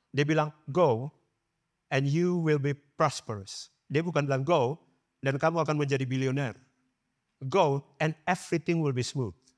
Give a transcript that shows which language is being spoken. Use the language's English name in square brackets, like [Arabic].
[Indonesian] Dia bilang, [English] go and you will be prosperous. [Indonesian] Dia bukan bilang go dan kamu akan menjadi bilioner. [English] Go and everything will be smooth.